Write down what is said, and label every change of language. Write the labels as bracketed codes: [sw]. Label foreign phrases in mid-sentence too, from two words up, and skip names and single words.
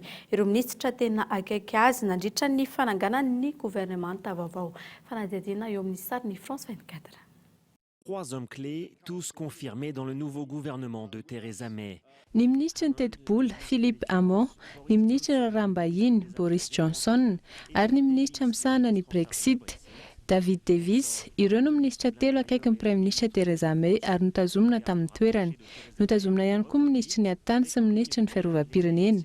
[mg] Ireo minisitra tena akaiky azy nandritra ny fananganan'ny gouvernemanta vaovao. Fanadihadiana eo amin'ny sariny France 24. [fr] 3 hommes clés, tous confirmés dans le nouveau gouvernement de Theresa May. [mg] Ny ministra ny teti-bola Philippe Hammond, ny ministra raraham-bahiny Boris Johnson ary ny ministra misahana ny Brexit David Davis, ireo no ministra telo akaiky ny Prime Ministre Theresa May ary notazomina tamin'ny toerany. Notazomina ihany koa ministra ny Antany sy ministra ny Fiarovam-pirenena.